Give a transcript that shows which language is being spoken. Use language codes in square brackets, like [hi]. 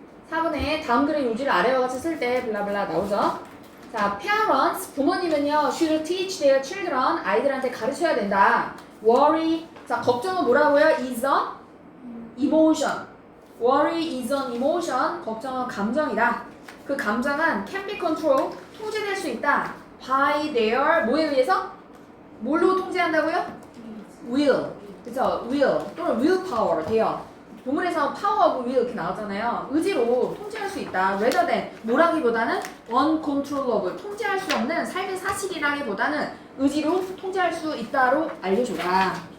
[ko] 4번에 다음 글의 요지를 아래와 같이 쓸 때 블라블라 나오죠? 자, parents, 부모님은요, should teach their children, 아이들한테 가르쳐야 된다. worry, 자, 걱정은 뭐라고요? [en] is an emotion. worry is an emotion, 걱정은 감정이다. [ko] 그 감정은 can be controlled, 통제될 수 있다. by their, 뭐에 의해서? 뭘로 통제한다고요? will, 그쵸? will, 또는 willpower 돼요. 본문에서 power하고 will 이렇게 나왔잖아요. 의지로 통제할 수 있다. rather than 뭐라기보다는 uncontrollable 통제할 수 없는 삶의 사실이라기보다는 의지로 통제할 수 있다로 알려줘라.